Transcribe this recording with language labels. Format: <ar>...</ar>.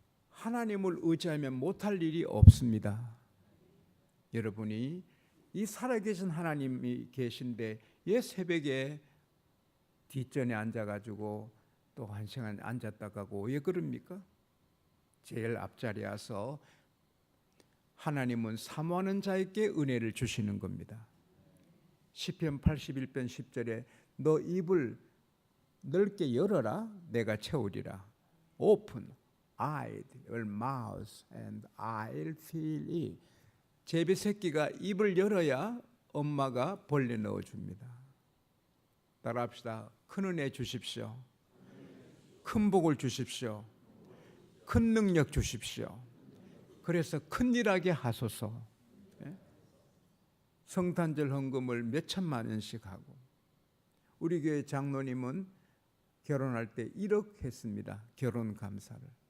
<ko>하나님을 의지하면 못할 일이 없습니다. 여러분이 이 살아계신 하나님이 계신데 왜 새벽에 뒷전에 앉아가지고 또 1시간 앉았다 가고 왜 그럽니까? 제일 앞자리에 와서 하나님은 사모하는 자에게 은혜를 주시는 겁니다. 시편 81편 10절에 너 입을 넓게 열어라 내가 채우리라.</ko> <en>Open, eyed your mouth and I'll fill it.</en> <ko>제비 새끼가 입을 열어야 엄마가 벌레 넣어줍니다. 따라합시다. 큰 은혜 주십시오. 큰 복을 주십시오. 큰 능력 주십시오. 그래서 큰일하게 하소서. 성탄절 헌금을 몇 천만 원씩 하고, 우리 교회 장로님은 결혼할 때 1억 했습니다. 결혼 감사를.</ko>